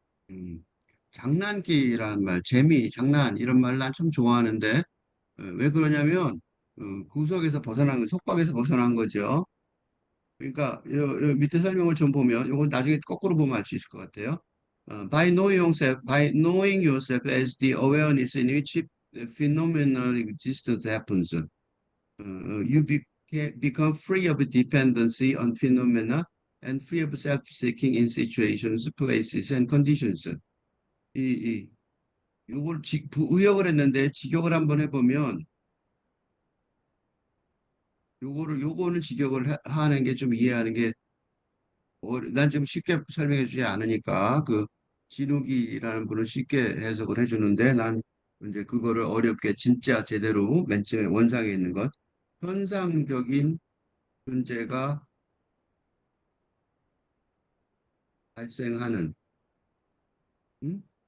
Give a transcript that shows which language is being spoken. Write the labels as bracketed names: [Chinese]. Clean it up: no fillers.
[Korean] 음, 장난기라는 말, 재미, 장난 이런 말 난 참 좋아하는데 왜 그러냐면 구석에서 벗어난 거, 속박에서 벗어난 거죠. 그러니까 요 밑에 설명을 좀 보면 이건 나중에 거꾸로 보면 알 수 있을 것 같아요. [English] by knowing yourself as the awareness in which phenomenal existence happens. You become free of dependency on phenomena and free of self-seeking in situations, places, and conditions. [Korean] 이, 요걸 부의역을 했는데 직역을 한번 해보면 요거는 직역을 하는 게 좀 이해하는 게 난 지금 쉽게 설명해 주지 않으니까 그 진욱이라는 분은 쉽게 해석을 해주는데 난 이제 그거를 어렵게 진짜 제대로 맨 처음에 원상에 있는 것 현상적인 존재가 발생하는 음?